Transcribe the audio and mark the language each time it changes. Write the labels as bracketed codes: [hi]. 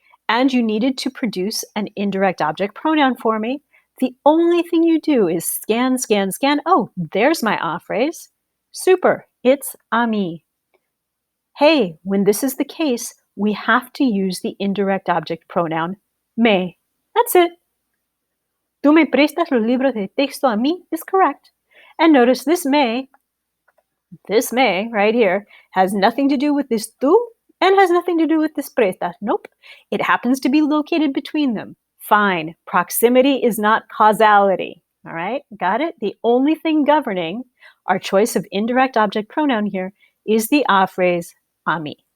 [en] and you needed to produce an indirect object pronoun for me, the only thing you do is scan, scan, scan. Oh, there's my ah phrase. Super, it's a mí. Hey, when this is the case, we have to use the indirect object pronoun me. That's it. [es] Tú me prestas los libros de texto a mí [en] is correct. And notice this may right here has nothing to do with this tú and has nothing to do with this prestas. Nope. It happens to be located between them. Fine. Proximity is not causality. All right? Got it? The only thing governing our choice of indirect object pronoun here is the ah phrase a mí.